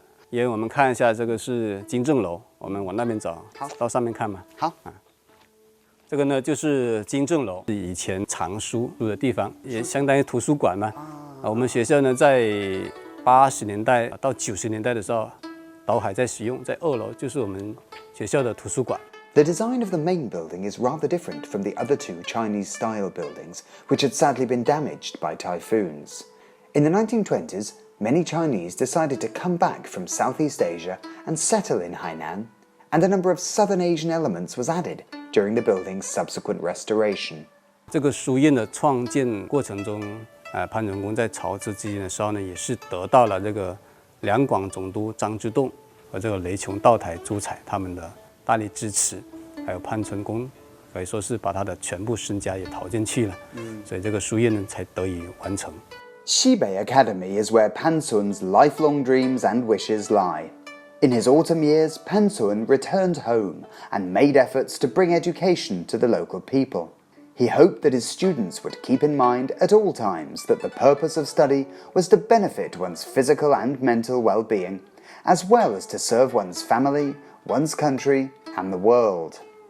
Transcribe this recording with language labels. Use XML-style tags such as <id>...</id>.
<zh>因为我们看一下这个是金正楼，我们往那边走，到上面看嘛。好这个呢就是金正楼，是以前藏书的地方，也相当于图书馆嘛。我们学校呢在80年代到90年代的时候，都还在使用，在2楼就是我们学校的图书馆。</zh> <en>The design of the main building is rather different from the other 2 Chinese-style buildings, which had sadly been damaged by typhoons. In the 1920s, many Chinese decided to come back from Southeast Asia and settle in Hainan, and a number of Southern Asian elements was added during the building's subsequent restoration.</en> <zh>这个书院的创建过程中，潘存公在朝之基金的时候呢，也是得到了这个两广总督张之洞和这个雷琼道台朱彩他们的大力支持，还有潘存公可以说是把他的全部身家也投进去了，所以这个书院呢才得以完成。</zh> <en>Xibei Academy is where Pan Suan's lifelong dreams and wishes lie. In his autumn years, Pan Suan returned home and made efforts to bring education to the local people. He hoped that his students would keep in mind at all times that the purpose of study was to benefit one's physical and mental well-being, as well as to serve one's family, one's country, and the world.</en>